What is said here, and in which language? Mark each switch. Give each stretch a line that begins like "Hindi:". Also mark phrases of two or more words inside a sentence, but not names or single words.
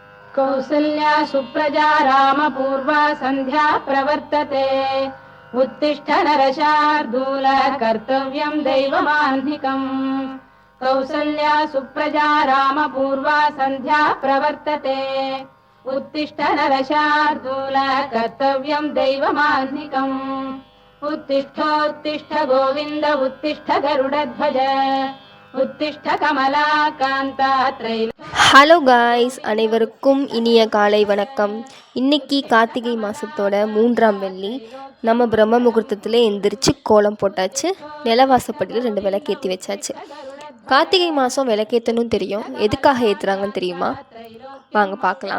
Sanskrit: कौसल्या सुप्रजा रामपूर्वा सन्ध्या प्रवर्तते उत्तिष्ठ नरशार्दूल कर्तव्यं दैवमाह्निकम् कौसल्या सुप्रजा रामपूर्वा सन्ध्या प्रवर्तते उत्तिष्ठ नरशार्दूल कर्तव्यं दैवमाह्निकम् उत्तिष्ठोत्तिष्ठ गोविन्द उत्तिष्ठ गरुडध्वज उत्तिष्ठ कमलाकान्ता त्रैल.
English: hello guys,
Tamil: அனைவருக்கும் இனிய காலை வணக்கம். இன்றைக்கி கார்த்திகை மாதத்தோட 3ஆம் வெள்ளி. நம்ம பிரம்ம முகூர்த்தத்தில் எந்திரிச்சு கோலம் போட்டாச்சு. நிலவாசப்படியில் 2 விளக்கேற்றி வச்சாச்சு. கார்த்திகை மாதம் விளக்கேற்றணும் தெரியும். எதுக்காக ஏற்றுறாங்கன்னு தெரியுமா? வாங்க பார்க்கலாம்.